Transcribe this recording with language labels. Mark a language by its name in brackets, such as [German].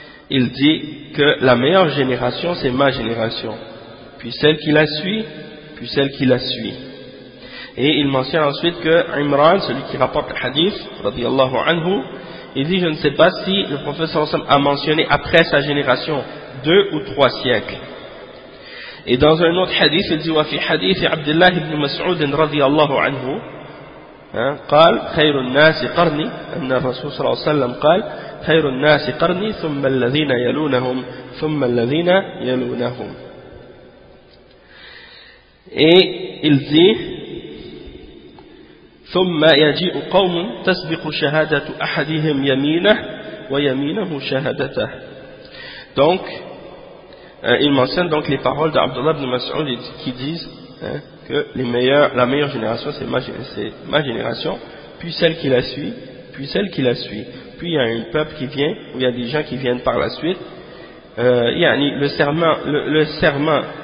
[French] Il dit que la meilleure génération, c'est ma génération, puis celle qui la suit, puis celle qui la suit. Et il mentionne ensuite que Imran, celui qui rapporte le hadith, radiyallahu anhu, il dit, je ne sais pas si le prophète a mentionné après sa génération deux ou trois siècles. Et dans un autre hadith, il dit, [Arabic] wa fi hadith Abdullah ibn Mas'ud radiyallahu anhu, قال خير الناس قرني أن الرسول صلى الله عليه وسلم قال خير الناس قرني ثم الذين يلونهم ثم الذين يلونهم. [French] Et il dit [Arabic] ثم يجيء قوم تسبق شهادة أحدهم يمينه ويمينه شهادته. [French] Donc il mentionne donc les paroles d'Abdullah ibn Mas'ud qui disent que la meilleure génération, c'est ma génération, puis celle qui la suit, puis celle qui la suit. Puis il y a un peuple qui vient, ou il y a des gens qui viennent par la suite. Le serment